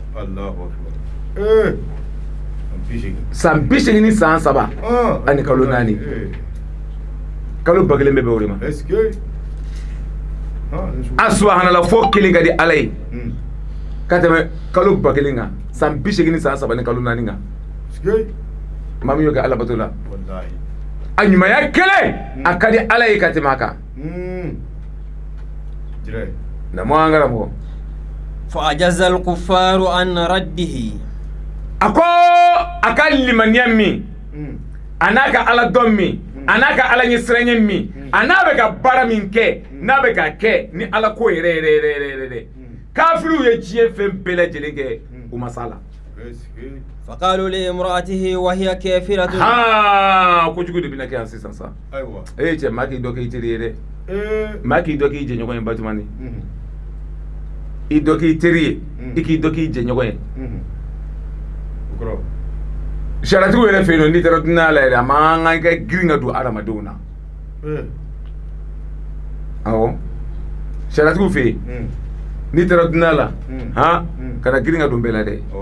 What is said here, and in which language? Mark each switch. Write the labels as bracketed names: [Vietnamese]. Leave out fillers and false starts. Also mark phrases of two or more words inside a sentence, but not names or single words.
[Bambara] san 80 ni san 3 ani kalo 4 kalo 1000 bɛ bɛn o de ma a subhanallah fo kelen ka di ala ye ka tɛmɛ kalo 1000 kan san 80 ni san 3 ni kalo 4 kan maa min y'o kɛ ala bato la a ɲumanya kelen a ka di ala ye ka tɛmɛ a kan na mo an karamɔgɔ [Arabic] فأجز الكفار عن رده [Bambara] a ko a ka limaniya min a n'a ka ala dɔn min a n'a ka ala ɲɛsiranɲɛ min a n'a bɛ ka baara min kɛ n'a bɛ ka kɛ ni ala ko yɛrɛ kafiriw ye diɲɛ fɛn bɛɛ lajɛlen kɛ u ma s'a la [Arabic] فقالوا لامرأته وهي كافرة [Bambara] ko jugu de bɛna kɛ yan sisan sa cɛ maa k'i dɔ k'i teri ye dɛ maa k'i dɔ k'i jɛɲɔgɔn ye Batumani i dɔ k'i teri ye i k'i dɔ k'i jɛɲɔgɔn ye sariyatigiw yɛrɛ fɛ yen nɔ n'i taara dunan la yɛrɛ a man kan kɛ girin ka don adamadenw na awɔ sariyatigiw fɛ yen n'i taara dunan la kana girin ka don bɛɛ la dɛ